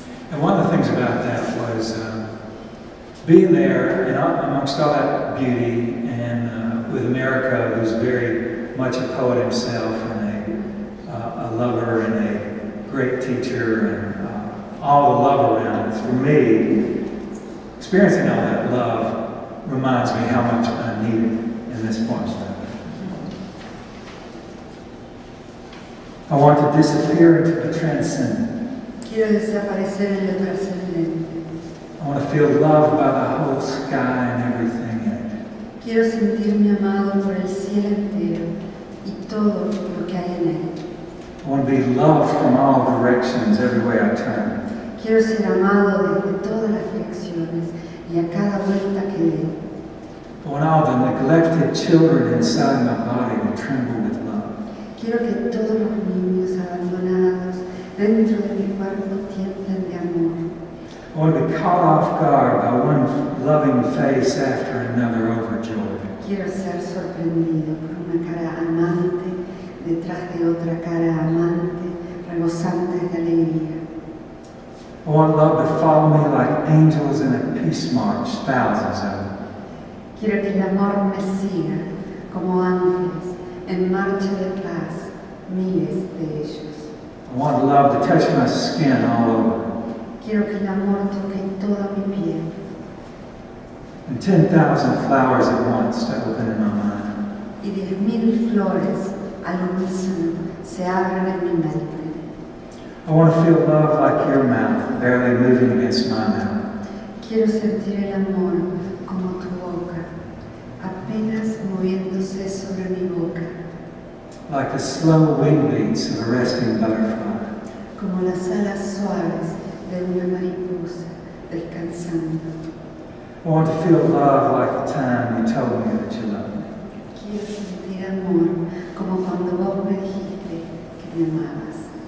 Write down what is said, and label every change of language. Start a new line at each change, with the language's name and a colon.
English: And one of the things about that was being there and amongst all that beauty and with Americo, who's very much a poet himself and a lover and a great teacher and all the love around it. For me, experiencing all that love reminds me how much I need it in this point. I want to disappear into the transcendent.
Spanish: Quiero desaparecer en lo trascendente.
English: I want to feel loved by the whole sky and everything in it.
Spanish: Quiero sentirme amado por el cielo entero y todo lo que hay en él.
English: I want to be loved from all directions, everywhere I turn.
Spanish: Quiero ser amado desde todas las direcciones y a cada vuelta que dé.
English: I want all the neglected children inside my body to tremble with love.
Spanish: Quiero que todos los niños abandonados dentro de mi cuerpo tiemblen de amor.
English: I want to be caught off guard by one loving face after another overjoyed.
Spanish: Quiero ser sorprendido por una cara amante detrás de otra cara amante, rebosantes de alegría.
English: I want love to follow me like angels in a peace march, thousands of them.
Spanish: Quiero que el amor me siga como ángeles en marcha de paz, miles de ellos.
English: I want love to touch my skin all over.
Spanish: Quiero que el amor toque toda mi piel.
English: And 10,000 flowers at once to open in my mind.
Spanish: Y 10,000 flores al unísono se abran en mi mente.
English: I want to feel love like your mouth, barely moving against my mouth.
Spanish: Quiero sentir el amor como tu boca, apenas moviéndose sobre mi boca.
English: Like the slow wing beats of a resting butterfly.
Spanish: Como las alas suaves de una mariposa descansando.
English: I want to feel love like the time you told me that you loved me.
Spanish: Quiero sentir amor como cuando vos me dijiste que me amabas.